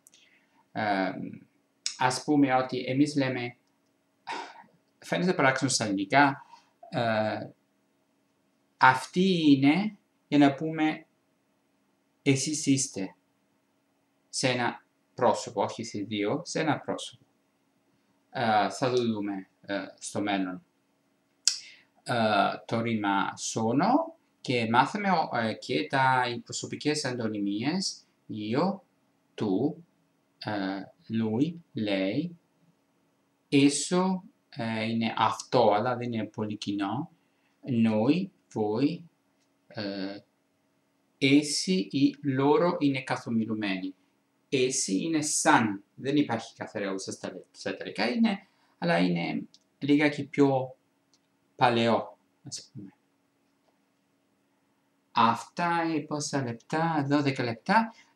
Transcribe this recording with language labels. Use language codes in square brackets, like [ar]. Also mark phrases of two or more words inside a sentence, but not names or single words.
[el] Ας πούμε ότι εμείς λέμε, φαίνεται παράξενο στα ελληνικά, αυτή είναι για να πούμε εσείς είστε σε ένα πρόσωπο, όχι σε δύο, σε ένα πρόσωπο. Θα το δούμε στο μέλλον. Το ρήμα sono και μάθαμε και οι προσωπικές αντωνυμίες, [it] io, tu, lui, lei, esso [el] είναι αυτό, αλλά δεν είναι πολύ κοινό, [it] noi, voi, essi ή loro [el] είναι καθομιλουμένοι. Essi είναι σαν, δεν υπάρχει καθαρέουσα στα Ιταλικά, αλλά είναι λίγα πιο παλαιό, ας πούμε. Αυτά πόσα λεπτά, 12 λεπτά.